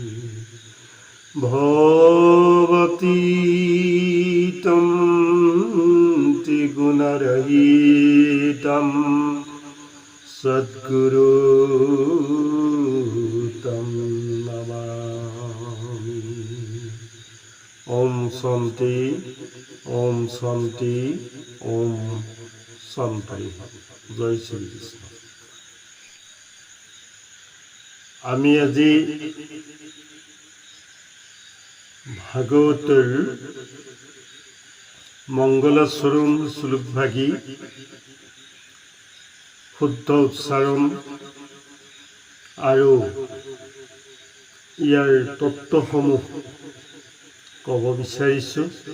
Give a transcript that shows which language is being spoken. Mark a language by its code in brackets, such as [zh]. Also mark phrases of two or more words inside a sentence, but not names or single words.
[sa] भवातीतं त्रिगुणरहितं सद्गुरु तं नमामि। ओम शांति ओम शांति ओम शांति। [hi] जय श्री कृष्ण। [as] आमी আজি ভাগৱতৰ মংগলাচৰণ শ্লোকভাগী শুদ্ধ উচ্চাৰণ আৰু ইয়াৰ তত্ত্বসমূহ ক'ব বিচাৰিছোঁ।